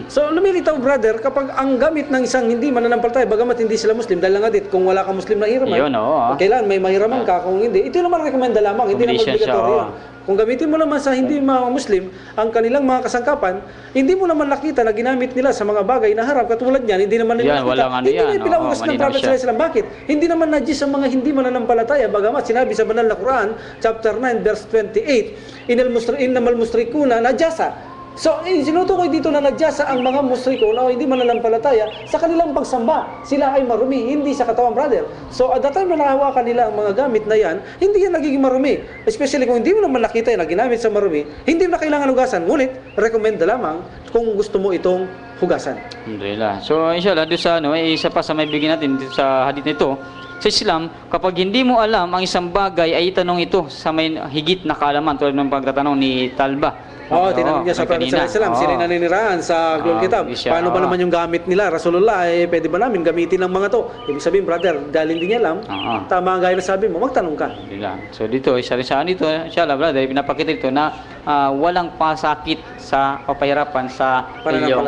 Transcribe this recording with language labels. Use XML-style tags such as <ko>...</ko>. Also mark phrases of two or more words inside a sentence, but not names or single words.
<tl>So lumilitaw, brother, kapag ang gamit ng isang hindi mananampalataya, bagamat hindi sila Muslim, dahil nga dit, kung wala kang Muslim na hiraman, Yun, oo. kailan may mahiraman ka, kung hindi, ito naman rekomenda lamang, hindi naman Combination siya, obligatory oo. yun. Kung gamitin mo naman sa hindi mga Muslim, ang kanilang mga kasangkapan, hindi mo naman nakita na ginamit nila sa mga bagay na haram, katulad niyan, hindi naman nila Yan, nakita. walang ano Hindi yan, na pinahugas oo, ng malinaw Prophet siya.</tl> <ar>صلى الله عليه وسلم.</ar> <tl>Bakit? Hindi naman najis ang mga hindi mananampalataya, bagamat sinabi sa banal na Quran, chapter 9, verse 28,</tl> <ar>إنما المشركون نجس.</ar> <tl>So, sinutukoy dito na nagjasa ang mga musriko na hindi mananampalataya sa kanilang pagsamba. Sila ay marumi, hindi sa katawan, brother. So,</tl> <en>at the time</en> <tl>na nakahawakan nila ang mga gamit na yan, hindi yan nagiging marumi. Especially kung hindi mo naman nakita yan na ginamit sa marumi, hindi mo na kailangan hugasan. Ngunit, recommend na lamang kung gusto mo itong hugasan. Alhamdulillah. So inshallah doon sa isa pa sa may bigyan natin dito sa hadith nito, sa Islam, kapag hindi mo alam ang isang bagay ay itanong ito sa may higit na kaalaman tulad ng pagtatanong ni Talba. Oo, tinanong niya sa Prophet</tl> <ar>sallallahu alaihi wasallam,</ar> <tl>sila yung naninirahan sa Ahlul Kitab. Paano ba naman yung gamit nila? Rasulullah, pwede ba namin gamitin ng mga to? Ibig sabihin, brother, dahil hindi niya alam, tama ang gaya na sabi mo, magtanong ka. So dito, isa rin sa dito, inshallah, brother, pinapakita ito na walang pasakit sa kapahirapan sa iyong</tl>